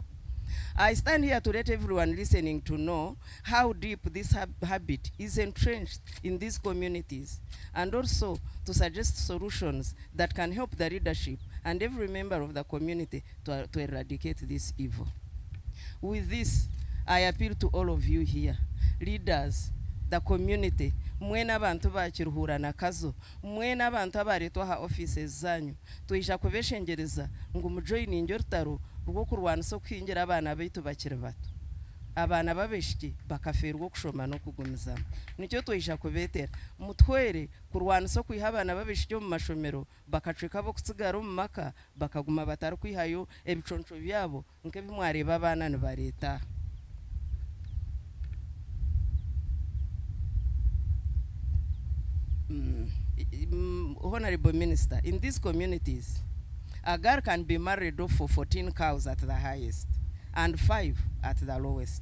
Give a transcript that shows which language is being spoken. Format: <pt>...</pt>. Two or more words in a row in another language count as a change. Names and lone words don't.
<en>I stand here to let everyone listening to know how deep this habit is entrenched in these communities, and also to suggest solutions that can help the leadership and every member of the community to eradicate this evil. With this, I appeal to all of you here, leaders, the community,</en> <nyn>mwena abantu ba Kiruhura na Kazo, mwena abantu abaretwa ha offices zanyu, tuisha kubeshengereza ngo mujoininge orutaro rwo kurwanisa kwingira abana baitu bakiri bato. Abana babeshiki bakaferwa kushoma no kugumizana. Nicyo tuisha kubetera mutwere kurwanisa kwiha abana babeshiki mu mashomero bakaceka bo kutsigara mu maka bakaguma batari kwihayo ebiconco byabo nke bimwareba abana ni bareta.</nyn> <en>Honorable Minister, in these communities, a girl can be married off for 14 cows at the highest and 5 at the lowest.</en>